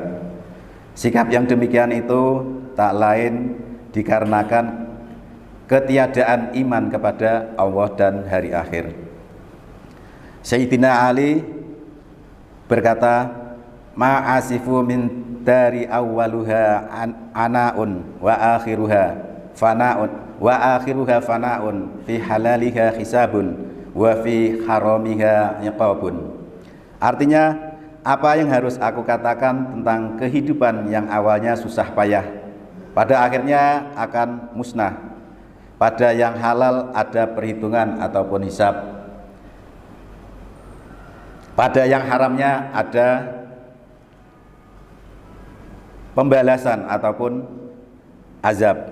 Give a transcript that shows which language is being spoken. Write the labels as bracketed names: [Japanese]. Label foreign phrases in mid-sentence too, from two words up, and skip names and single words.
[Indonesian] Sikap yang demikian itu tak lain dikarenakan ketiadaan iman kepada Allah dan hari akhir. [Arabic] Sayyidina Ali berkata, ما أصف من دار أولها عناء وآخرها فناء في حلالها حساب وفي حرامها عقاب. [Indonesian] Artinya, apa yang harus aku katakan tentang kehidupan yang awalnya susah payah, pada akhirnya akan musnah. Pada yang halal ada perhitungan ataupun hisab. Pada yang haramnya ada pembalasan ataupun azab.